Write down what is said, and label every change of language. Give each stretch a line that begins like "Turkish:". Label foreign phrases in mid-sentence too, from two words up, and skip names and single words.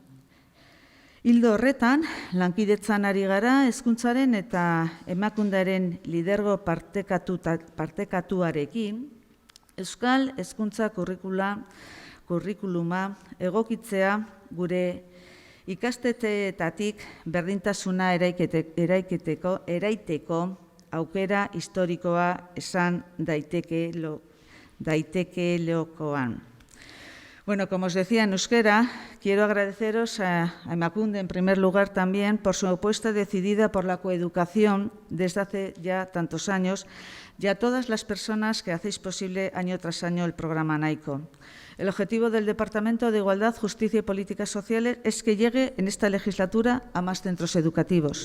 Basque: Ildo horretan, lankidetzan ari gara hezkuntzaren eta Emakunderen lidergo partekatuarekin, euskal hezkuntza kurrikuluma egokitzea gure ikastetxeetatik berdintasuna eraiteko aukera historikoa esan daitekeelokoan.
Spanish: Bueno, como os decía en euskera, quiero agradeceros a Emakunde en primer lugar también por su apuesta decidida por la coeducación desde hace ya tantos años y a todas las personas que hacéis posible año tras año el programa NAICO. El objetivo del Departamento de Igualdad, Justicia y Políticas Sociales es que llegue en esta legislatura a más centros educativos.